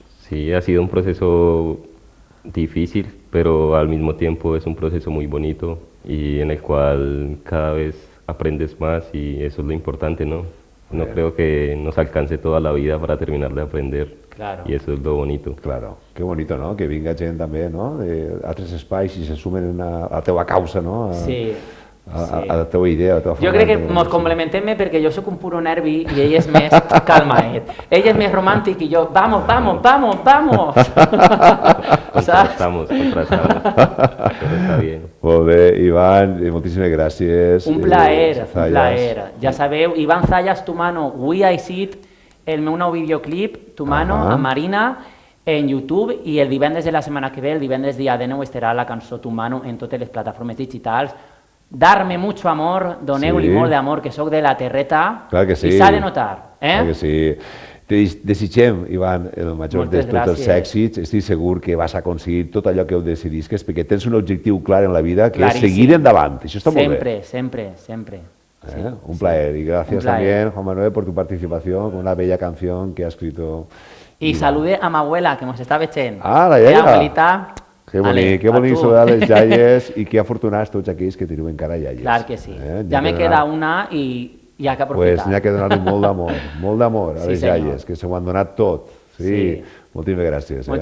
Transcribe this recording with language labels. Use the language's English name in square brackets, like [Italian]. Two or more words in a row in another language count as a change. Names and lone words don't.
[Spanish] Sí, ha sido un proceso difícil, pero al mismo tiempo es un proceso muy bonito y en el cual cada vez aprendes más y eso es lo importante, ¿no? No creo que nos alcance toda la vida para terminar de aprender. Claro. Y eso es lo bonito. Claro, qué bonito, [Catalan] no? Que vinga gent també, no? D'altres espais i se sumen a la teua causa, no? Sí. A la teva idea, a la teva forma. Jo crec que ens complementem perquè jo sóc un puro nervi i ell és més calmaet. Ell és més romàntic i jo, [Spanish] vamos. Contrastamos. Pero está bien. [Catalan] Molt bé, Iván, moltíssimes gràcies. Un plaer. Ja sabeu, Iván Zayas, Tu Mano, We I Sit, el meu nou videoclip, Tu Mano, amb Marina, en YouTube, i el divendres de la setmana que ve, el divendres dia 19, estarà la cançó Tu Mano en totes les plataformes digitals. [Spanish] Darme mucho amor, [Catalan] doneu-li molt d'amor, que sóc de la terreta, i s'ha de notar. Clar que sí. Te desitgem, Iván, el major de tots els èxits. Estic segur que vas aconseguir tot allò que heu decidisques, perquè tens un objectiu clar en la vida, que és seguir endavant. Això està molt bé. [Spanish] Siempre. [Catalan] Un plaer. [Spanish] Y gracias también, Juan Manuel, por tu participación con una bella canción que ha escrito. Y salude a mi abuela, que nos está veient. [Catalan] Ah, la iaia. [Spanish] Abuelita. [Catalan] Que bonic saludar les iaies i que afortunats tots aquells que teniu encara iaies. Clar que sí. Ja me queda una i hi ha que aprofitar. Pues n'hi ha que donar-li molt d'amor a les iaies, que s'ho han donat tot. Sí. Moltíssimes gràcies.